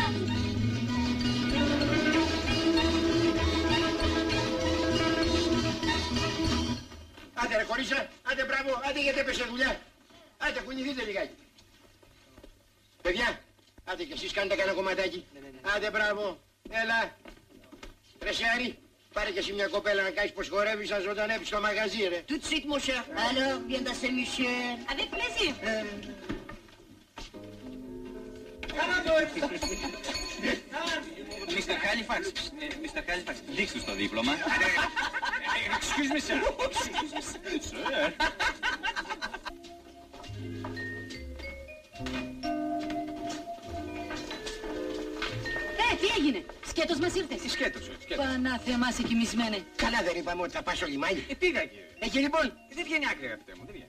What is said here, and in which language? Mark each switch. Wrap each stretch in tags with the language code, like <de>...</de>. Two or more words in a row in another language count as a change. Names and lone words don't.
<el>Άντε ρε κορίτσια, άντε μπράβο, άντε γιατί έπεσε δουλειά. Άντε κουνηθείτε λιγάκι. Παιδιά, άντε κι εσείς κάνετε κανένα κομματάκι. Άντε μπράβο, έλα. Ρε Σεάρη, πάρε κι εσύ μια κοπέλα να κάνεις πως χορεύεις, να ζωντανέψεις στο μαγαζί ρε.</el> <fr>Tout de suite mon cher. Alors, viens danser Michel. Avec plaisir.</fr> <el>Mr. Halifax, Mr. Halifax, δείξτε στο δίπλωμα.</el> <en>Excuse me, sir. Sir.</en> <el>Τι έγινε, σκέτος μας ήρθες. Τι σκέτος, Πανάθεμα σε κοιμισμένε. Καλά δεν είπαμε ότι θα πας στο λιμάνι. Πήγα κύριε. Εκεί λοιπόν. Δεν βγαίνει άκρη αγαπητέ μου, δεν βγαίνει.</el>